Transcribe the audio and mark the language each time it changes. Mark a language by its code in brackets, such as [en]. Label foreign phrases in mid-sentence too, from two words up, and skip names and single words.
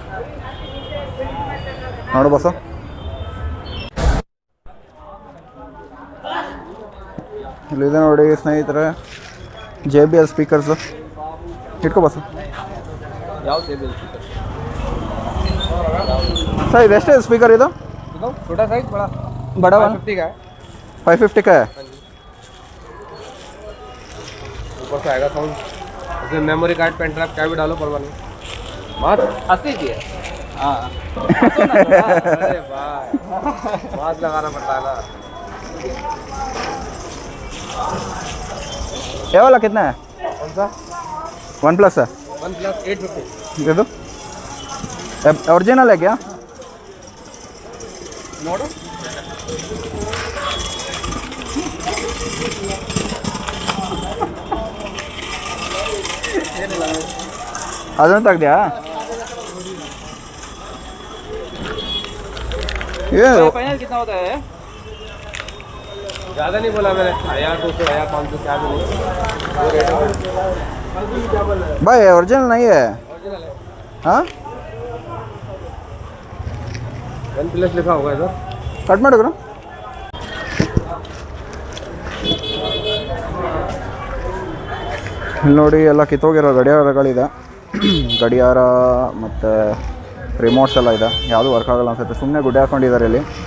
[kn] ನೋಡು ಬಸ್ಸು, ಇಲ್ಲಿದೆ ನೋಡಿ ಸ್ನೇಹಿತರೆ, JBL ಸ್ಪೀಕರ್ಸು. ಇಟ್ಕೋ ಬಸ್ಸು. ಯಾವ JBL ಸ್ಪೀಕರ್ ಸರ್? ಇದು ಎಷ್ಟಿದೆ ಸ್ಪೀಕರ್? ಇದು [hi] छोटा साइज बड़ा 550 का है। 550 का है। ऊपर से आएगा साउंड, उसमें [en] memory card, pen drive [hi] क्या भी डालो, परवाह नहीं। बात असली की है। हाँ अरे भाई, बात लगाना पड़ता है ना। ये वाला कितना है? कौन सा? OnePlus है। OnePlus 850 दे दो। ओरिजिनल है क्या? [kn] ನೋಡು, ಅದನ್ನು ತೆಗ್ದ್ಯಾ? [hi] ये फाइनल कितना होता है? ज़्यादा नहीं बोला मैंने, 1200 1500 क्या भी भाई ओरिजिनल नहीं है। ओरिजिनल है। हाँ वन प्लस लिखा होगा इधर। [kn] ಕಟ್ ಮಾಡಿದ್ರು ಇಲ್ಲಿ ನೋಡಿ ಎಲ್ಲ ಕಿತ್ತೋಗಿರೋ ಗಡಿಯಾರಗಳಿದೆ. ಗಡಿಯಾರ ಮತ್ತು ರಿಮೋಟ್ಸ್ ಎಲ್ಲ ಇದೆ. ಯಾವುದೂ ವರ್ಕ್ ಆಗಲ್ಲ ಅನ್ಸುತ್ತೆ. ಸುಮ್ಮನೆ ಗುಡ್ಡೆ ಹಾಕೊಂಡಿದ್ದಾರೆ ಇಲ್ಲಿ.